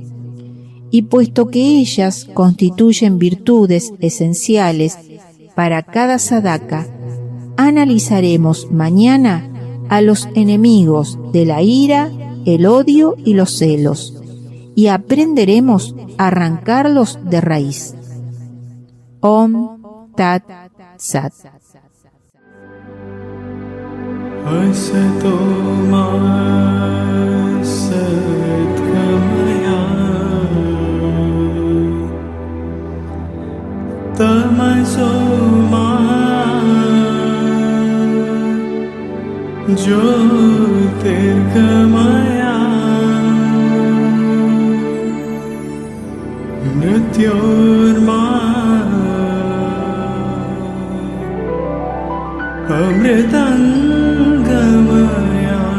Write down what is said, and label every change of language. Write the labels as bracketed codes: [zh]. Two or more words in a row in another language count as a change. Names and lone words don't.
[es] Y puesto que ellas constituyen virtudes esenciales para cada sadhaka, analizaremos mañana a los enemigos de la ira, el odio y los celos, y aprenderemos a arrancarlos de raíz. [sa] ॐ तत् सत्. असतो मा सत्गमय तमसो मा ज्योतिर्गमय मृत्योर्मा अमृतङ्गमय.